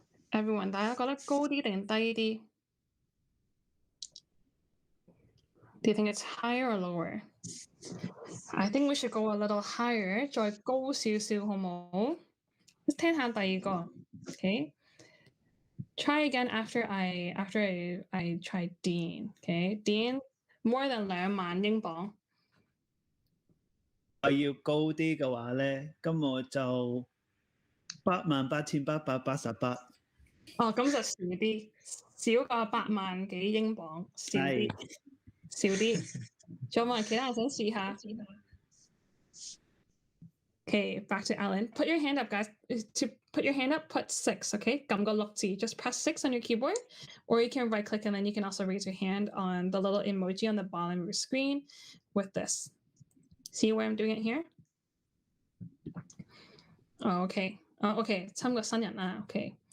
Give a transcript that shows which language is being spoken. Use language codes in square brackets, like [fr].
[yue] Everyone， 大家覺得高啲定低啲？ [en] Do you think it's higher or lower? I think we should go a little higher， [yue] 再高少少好冇？聽下第二個。Okay. [en] Try again after I try Dean. Okay. Dean more than 2萬英鎊。 [yue] 我要高啲嘅話咧，咁我就88,888。哦，咁就少啲，少過8萬幾英鎊，少啲，少啲。仲有冇人其他人想試下？ [en] Okay, back to Alan. Put your hand up, guys. To put your hand up, put 6, okay? [yue] 撳個6字. [en] Just press 6 on your keyboard, or you can right click and then you can also raise your hand on the little emoji on the bottom of your screen with this. See where I'm doing it here? Oh, okay. [yue] Okay, 參個新人啦 okay.